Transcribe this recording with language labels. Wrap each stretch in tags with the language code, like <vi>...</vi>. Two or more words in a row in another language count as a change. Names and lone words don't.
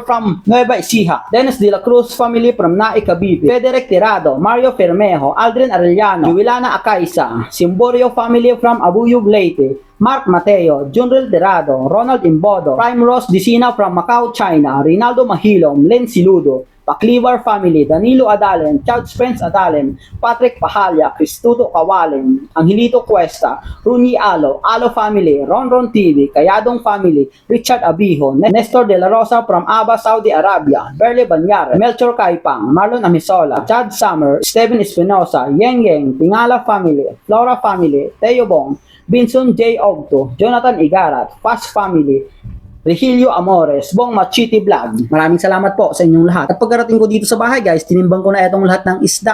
<en>from Nueva Ecija, Dennis De La Cruz Family from Nae, Cavite, Federic Tirado, Mario Fermejo, Aldrin Arellano, Juilana Acaisa, Simborio Family from Abuyog, Leyte, Mark Mateo, Junril Tirado, Ronald Imbodo, Prime Ross Dicina from Macau, China, Rinaldo Mahilom, Len Siludo, Paclivar Family, Danilo Adalen, Charles Spence Adalen, Patrick Pahalya, Cristuto Kawalen, Angelito Cuesta, Runi Alo, Alo Family, Ronron TV, Kayadong Family, Richard Abijo, Nestor De La Rosa from Aba, Saudi Arabia, Berle Banyar, Melchor Kaipang, Marlon Amisola, Chad Summer, Steven Espinosa, Yeng Yeng, Tingala Family, Flora Family, Teo Bong, Binson J. Ogto, Jonathan Igarat, Fast Family, Regilio Amores, Bong Machiti Vlog.</en> <tl>Maraming salamat po sa inyong lahat. At pagkarating ko dito sa bahay guys, tinimbang ko na itong lahat ng isda.</tl>